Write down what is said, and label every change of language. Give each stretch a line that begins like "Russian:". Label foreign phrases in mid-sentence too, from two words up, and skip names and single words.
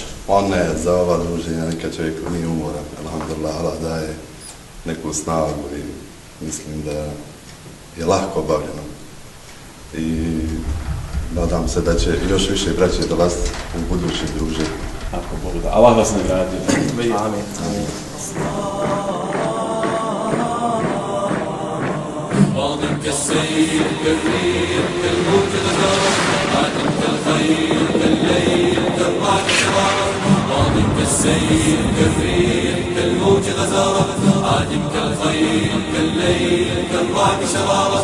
Bosnian: Pa ne, za ova druženja nekad čovjek nije umoran. Alhamdulillah, Allah daje neku snagu i mislim da je lahko obavljeno. I nadam se da će još više braće dolaziti u budućim druženjima. Ako Bog da. Allah vas nagradi. Amin.
Arabic: ماض كالسيل كالريح كالموج غزارة عادم كالخيل كالليل كالرعد شرارة ماض كالسيل كالريح كالموج غزارة عادم كالخيل كالليل كالرعد شرارة